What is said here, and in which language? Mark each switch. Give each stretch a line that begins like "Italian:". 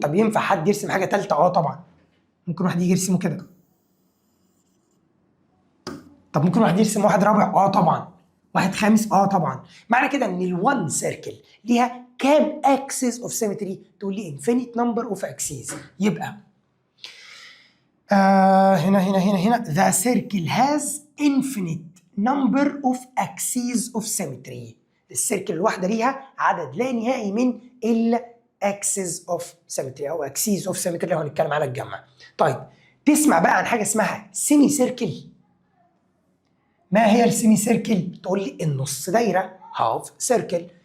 Arabic: طب ينفع حد يرسم حاجه ثالثه؟ طبعا ممكن واحد يجي يرسمه كده. طب ممكن واحد يرسم واحد رابع؟ طبعا. واحد خامس؟ طبعا. معنى كده ان الوان سيركل ليها كام
English: Axis of symmetry?
Arabic: تقول لي
English: Infinite number of axes.
Arabic: يبقى هنا
English: the circle has infinite number of axes of symmetry.
Arabic: السيركل الواحده ليها عدد لا نهائي من
English: الاكسس of symmetry
Arabic: او
English: axes of symmetry
Arabic: لو هنتكلم على الجمع. طيب تسمع بقى عن حاجه اسمها سيمي سيركل. ما هي السيمي سيركل؟ تقول لي النص دايره،
English: Half circle.